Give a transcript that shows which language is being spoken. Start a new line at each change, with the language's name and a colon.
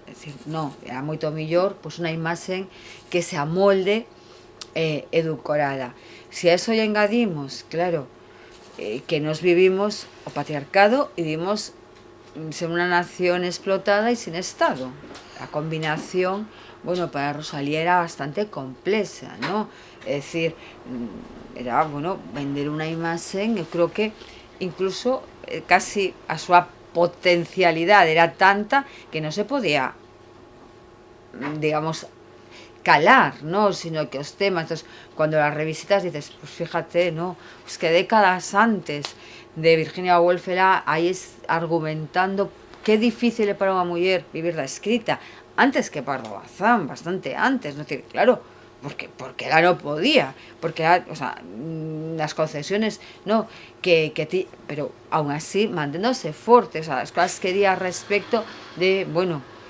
Spanish: Es decir, no,
Galician: era moito mellor,
Spanish: pues una imagen que se amolde edulcorada. Si a eso ya engadimos, claro, que nos vivimos o patriarcado y vivimos ser una nación explotada y sin Estado.
Galician: a combinación, bueno, para Rosalía era bastante complexa, ¿no? É dicir, era, bueno, vender unha imaxen, eu creo que incluso casi a súa potencialidade era tanta que non se podía, digamos, calar, ¿no?
Spanish: Sino que os temas, entonces, cuando las revisitas dices, pues fíjate, ¿no?
Galician: Pues que décadas antes de Virginia Woolf era aí argumentando que difícil é para unha muller vivir da escrita, antes que Pardo Bazán, bastante antes, no decir, claro, porque ela no podía, porque era, o sea, las concesiones, no, pero aún así mantendose forte, o sea, as cosas que di a respecto de, bueno,